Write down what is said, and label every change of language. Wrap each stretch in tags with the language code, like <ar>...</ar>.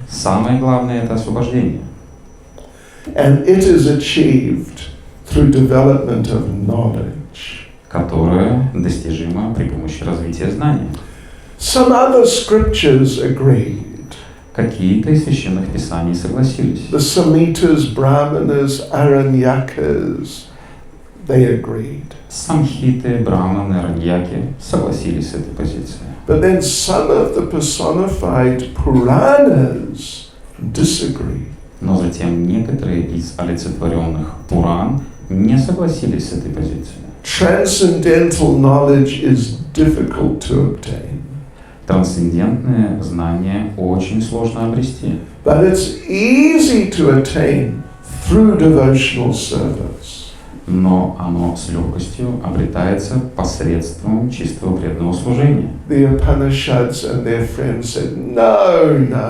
<ru>самое главное – это освобождение.</ru> <en>And it is achieved through development of knowledge.</en> <ru>Которое достижимо при помощи развития знания.</ru> <en>Some other scriptures agreed.</en> <ru>Какие-то из священных писаний согласились.</ru> <en>The Samhitas, Brahmanas, Aranyakas, they agreed.</en> <ru>Самхиты, Брахманы, Араньяки согласились с этой позицией.</ru> <en>But then some of the personified Puranas disagreed.</en> <ru>Но затем некоторые из олицетворенных Пуран не согласились с этой позицией.</ru> <en>Transcendental knowledge is difficult to obtain.</en> <ru>Трансцендентное знание очень сложно обрести.</ru> <en>But it's easy to attain through devotional service.</en> <ru>Но оно с легкостью обретается посредством чистого преданного служения.</ru> <en>The Upanishads and their friends said, no.</en>